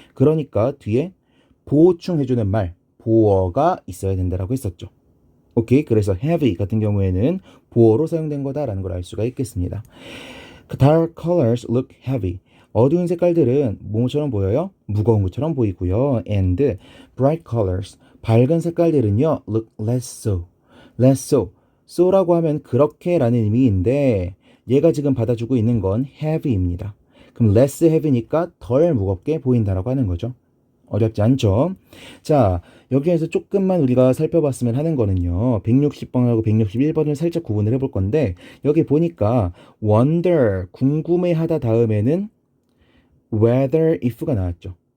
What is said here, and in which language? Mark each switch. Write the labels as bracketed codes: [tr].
[ko] 그러니까 뒤에 보충해주는 말, 보어가 있어야 된다라고 했었죠. 오케이. 그래서 heavy 같은 경우에는 보어로 사용된 거다라는 걸 알 수가 있겠습니다. [en] Dark colors look heavy. [ko] 어두운 색깔들은 뭐처럼 보여요? 무거운 것처럼 보이고요. [en] And bright colors, [ko] 밝은 색깔들은요, [en] look less so. less so. [ko] so라고 하면 그렇게라는 의미인데 얘가 지금 받아주고 있는 건 heavy입니다. 그럼 less heavy니까 덜 무겁게 보인다라고 하는 거죠. 어렵지 않죠? 자, 여기에서 조금만 우리가 살펴봤으면 하는 거는요. 160번하고 161번을 살짝 구분을 해볼 건데 여기 보니까 wonder, 궁금해하다 다음에는 whether if가 나왔죠.